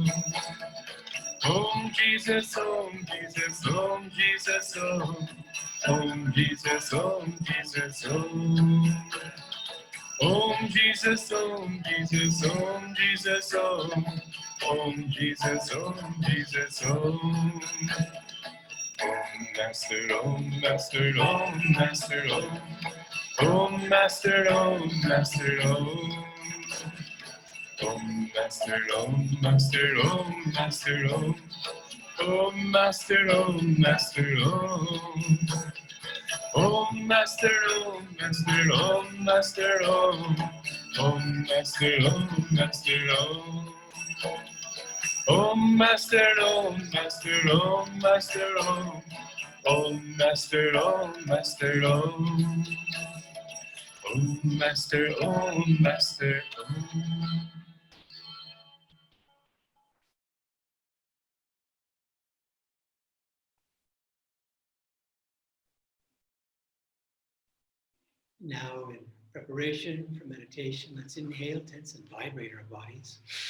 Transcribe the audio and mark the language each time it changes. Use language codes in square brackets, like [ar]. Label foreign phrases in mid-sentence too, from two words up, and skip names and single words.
[en] Om Jesus, Om Jesus, Om Jesus, Om. Om Jesus, Om Jesus, Om. Om Jesus, Om Jesus, Om Jesus, Om. Om Jesus, Om Jesus, Om. Om Master, Om Master, Om Master, Om. Om Master, Om Master, Om. Om Master, Om Master, Om Master, Om. Om Master, Om Master, Om. Om Master, Om Master, Om Master, Om. Om Master, Om Master, Om. Om Master, Om Master, Om Master, Om. Om Master, Om Master, Om. Om Master, Om Master, Om. Now, in preparation for meditation, let's inhale, tense, and vibrate our bodies.